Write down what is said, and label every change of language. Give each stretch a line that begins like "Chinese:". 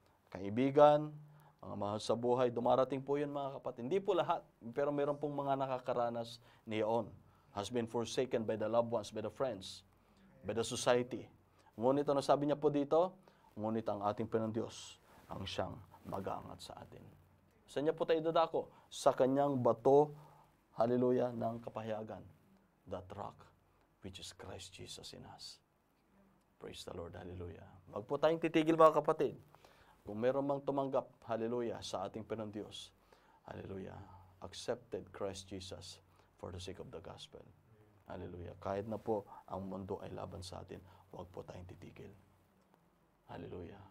Filipino: Kaibigan, mga mahal sa buhay, dumarating po yun mga kapatid. Hindi po lahat, pero meron pong mga nakakaranas niyon.
English: Has been forsaken by the loved ones, by the friends, by the society.
Filipino: Ngunit ano sabi niya po dito? Ngunit ang ating Panginoon Diyos ang siyang mag-aangat sa atin. Saan niya po tayo dadako? Sa kanyang bato, hallelujah, ng kapahayagan.
English: That rock, which is Christ Jesus in us. Praise the Lord, hallelujah.
Filipino: Wag po tayong titigil mga kapatid. Kung meron mang tumanggap, hallelujah, sa ating Panginoon Diyos, hallelujah,
English: accepted Christ Jesus for the sake of the gospel.
Filipino: Hallelujah. Kahit na po ang mundo ay laban sa atin, huwag po tayong titigil. Hallelujah.